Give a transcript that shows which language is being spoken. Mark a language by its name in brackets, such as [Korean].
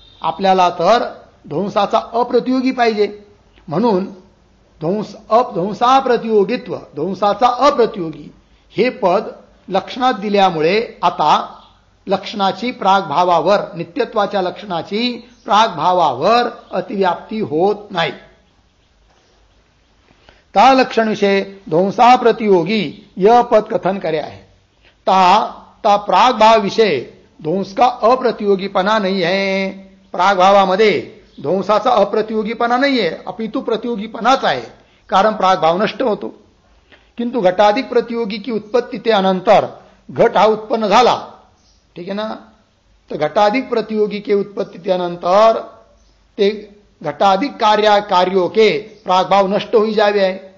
[Marathi] आपल्याला तर ध्वंसाचा अप्रतियोगी पाहिजे, म्हणून ध्वंसाप्रतियोगित्व, ध्वंसाचा अप्रतियोगी हे पद लक्षणात दिल्यामुळे आता लक्षणाची प्रागभावावर, नित्यत्वाच्या लक्षणाची प्रागभावावर अतिव्याप्ती होत नाही. [Hindi] ता लक्षण विषय ध्वंसाप्रतियोगी य पद कथन करे आहे. ता प्रागभाव विषय ध्वंस का अप्रतियोगीपणा नहीं है. [Marathi] प्रागभावामध्ये ध्वंसाचा अप्रतियोगीपणा नाही आहे, अपितु प्रतियोगीपणाच आहे, कारण प्रागभाव नष्ट होतो. [Hindi] किंतु घटाधिक प्रतियोगी की उत्पत्ती ते अनंतर [Marathi] घट हा उत्पन्न झाला, [Hindi] ठीक है ना, तर घटाधिक प्रतियोगी के उत्पत्ती ते अनंतर ते घटाधिक कार्यों के प्रागभाव नष्ट होई जावे आहे.